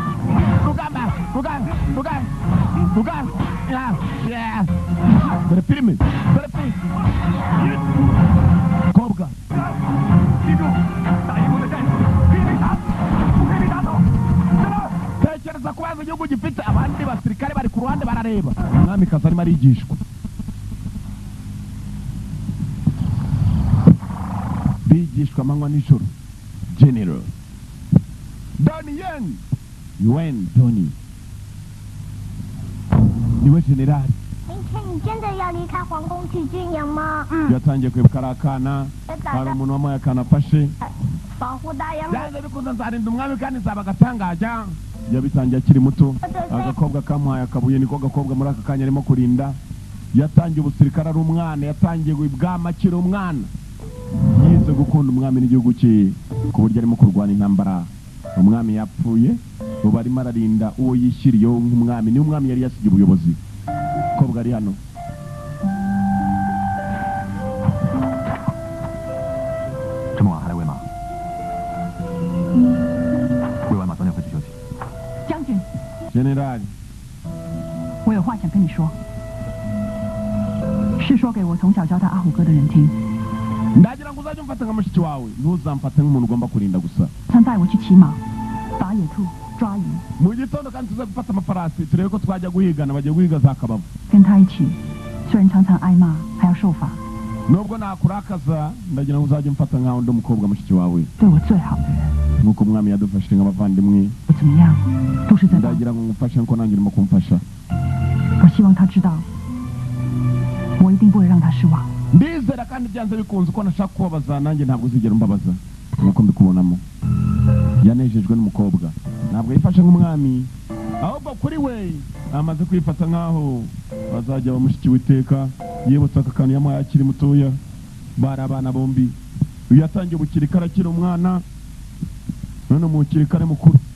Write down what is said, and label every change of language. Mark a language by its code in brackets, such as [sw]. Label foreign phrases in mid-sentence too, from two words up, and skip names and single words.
[rw] dore filime kobwa tekereza kubaza igihugu gifite abandi basirikare bari ku ruhande barareba umwamikazi arimo arigishwa bigishwa amanywa n'ijoro General Donnie Yuen Donnie niwe generali [zh] 明天你真的要离开皇宫去军营吗？ [rw] yatangiye kwibuka ari akana hari umuntu wamuhaye akana afashe [zh] 保护大人。 [rw] byanze bikunze nzarinda umwami kandi nzaba agatangaja yabitangiye akiri muto agakobwa kamuhaye akabuye niko gakobwa muri aka kanya arimo kurinda yatangiye ubusirikare ari umwana yatangiye ibwama akiri umwana yize gukunda umwami n'igihugu cye ku buryo arimo kurwana intambara umwami yapfuye ubu arimo ararinda uwo yishyiriyeho nk'umwami niwe umwami yari yasigiye ubuyobozi kobwa ari hano General [zh] 我有话想跟你说，是说给我从小教到阿虎哥的人听。 [rw] ndagira ngo uzajye umfata nka mushiki wawe ntuzamfate nk'umuntu ugomba kurinda gusa [zh] 他带我去骑马、打野兔、抓鱼， [rw] mu gitondo kandi tuze gufata amafarasi turebe ko twajya guhigana bagiye guhiga za kabavu [zh] 跟他一起，虽然常常挨骂，还要受罚， [rw] nubwo nakurakaza ndagira ngo uzajye umfata nkaho undi umukobwa mushiki wawe [zh] 对我最好的人， [rw] nk'uko umwami yadufashije nk'abavandimwe [zh] 我怎么样都是在帮。 [rw] ndagira ngo ngufashe nko nanjye urimo kumfasha [zh] 我希望他知道，我一定不会让他失望。 [rw] ndizera kandi byanze bikunze uko nashaka kubabaza nanjye ntabwo uzigera umbabaza nk'uko mbikubonamo yanejejwe n'umukobwa ntabwo yifashe nk'umwami ahubwo kuri we amaze kwifata nk'aho bazajya bamushiki witeka yibutsa aka kantu yamuhaye akiri mutoya bari abana bombi uyu yatangiye ubukirikare akiri umwana none mu kirikare mukuru